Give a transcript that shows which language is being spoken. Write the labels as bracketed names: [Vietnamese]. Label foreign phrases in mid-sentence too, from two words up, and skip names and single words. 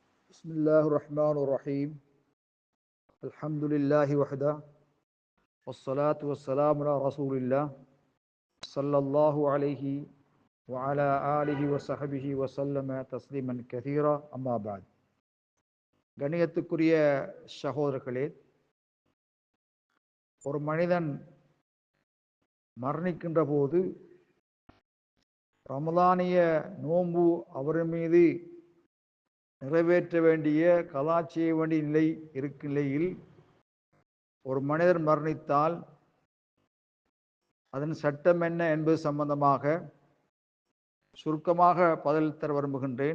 [Arabic] بسم الله الرحمن الرحيم الحمد لله وحده والصلاة والسلام على رسول الله صلى الله عليه وعلى آله وصحبه وسلم تسليما كثيرا أما بعد [Tamil] கண்ணியத்துக்குரிய சகோதரர்களே, ஒரு மனிதன் மரணிக்கின்ற போது ரமலானிய நோன்பு அவர் மீது நிறைவேற்ற வேண்டிய கலா செய்ய வேண்டிய நிலை இருக்கும் நிலையில் ஒரு மனிதர் மரணித்தால் அதன் சட்டம் என்ன என்பது சம்பந்தமாக சுருக்கமாக பதில் தர விரும்புகின்றேன்.